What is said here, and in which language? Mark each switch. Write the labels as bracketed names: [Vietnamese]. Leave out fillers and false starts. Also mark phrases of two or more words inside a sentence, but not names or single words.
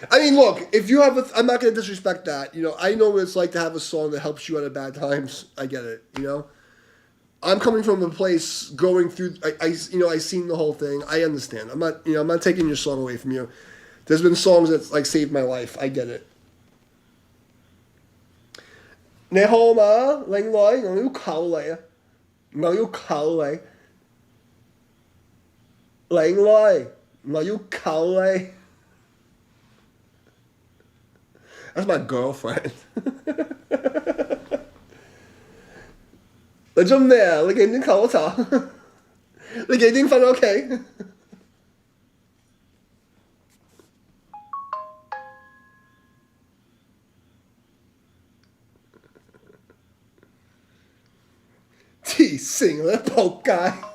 [English] I mean, look, if you have I'm not going to disrespect that. You know, I know what it's like to have a song that helps you out of bad times. I get it, you know? I'm coming from a place going through, I seen the whole thing. I understand. I'm not taking your song away from you. There's been songs that, like, saved my life. I get it. [Cantonese] 你好嗎？靚女，我要求你，我要求你，靚女，我要求你。 [English] That's my girlfriend. [Cantonese] 你做咩啊？你幾點求我查？你幾點瞓屋企？黐線啦，仆街！